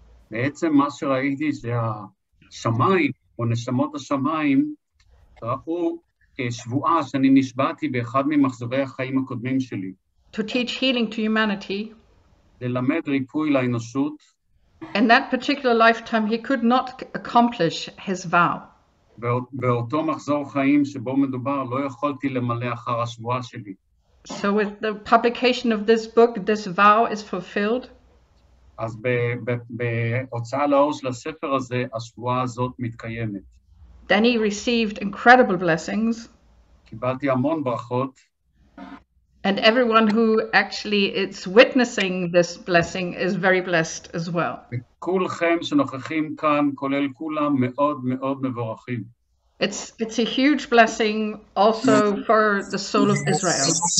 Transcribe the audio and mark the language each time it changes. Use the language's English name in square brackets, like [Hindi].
[Hebrew] בעצם מה שראיתי שהשמיים, או נשמות השמיים, ראו שבועה שאני נשבעתי באחד ממחזורי החיים הקודמים שלי. [English] To teach healing to humanity. [Hebrew] ללמד ריפוי לאנושות. [English] In that particular lifetime, he could not accomplish his vow. [Hebrew] באותו מחזור חיים שבו מדובר, לא יכולתי למלא אחר השבועה שלי. [English] So with the publication of this book, this vow is fulfilled. [Hebrew] אז בהוצאה לאור של הספר הזה, השבועה הזאת מתקיימת. [English] Danny received incredible blessings. [Hebrew] קיבלתי המון ברכות. [English] And everyone who actually is witnessing this blessing is very blessed as well. [Hebrew] כולכם שנוכחים כאן, כולל כולם, מאוד מאוד מבורכים. [English] It's a huge blessing also for the soul of Israel.